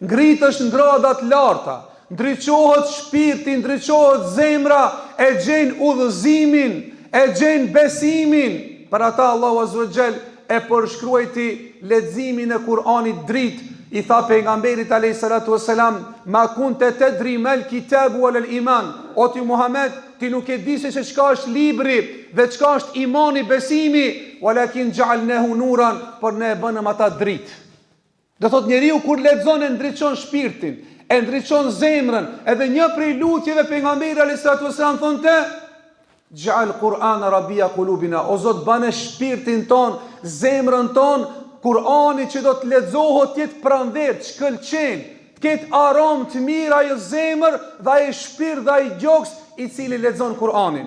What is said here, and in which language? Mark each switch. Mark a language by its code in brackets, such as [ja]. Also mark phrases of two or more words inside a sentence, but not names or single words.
[sq] Ngritësh në grada të larta, ndriçohet shpirti, ndriçohet zemra, e gjen udhëzimin, e gjen besimin. Për ata Allahu [ar] عز وجل [sq] e përshkruajti leximin e Kur'anit dritë. I tha pejgamberit [ar] عليه الصلاة والسلام ما كنت تدري ما الكتاب والإيمان. [sq] O ti Muhammed, ti nuk e di se çka është libri dhe çka është imani, besimi, [ar] ولكن جعلناه نورا, [sq] por ne e bënëm ata dritë. Do thot njeriu kur lexon e ndriçon shpirtin, e ndriçon zemrën, edhe një prej lutjeve pejgamberi [ar] عليه الصلاة والسلام [sq] thonte, [ar] اجعل القرآن ربيع قلوبنا, [sq] o Zot bane shpirtin ton, zemrën ton, Kur'ani që do të lexohet jetë pranver, të shkëlqen, të ketë aromë të mirë ai zemër dhe ai shpirt dhe ai gjoks i cili lexon Kur'anin.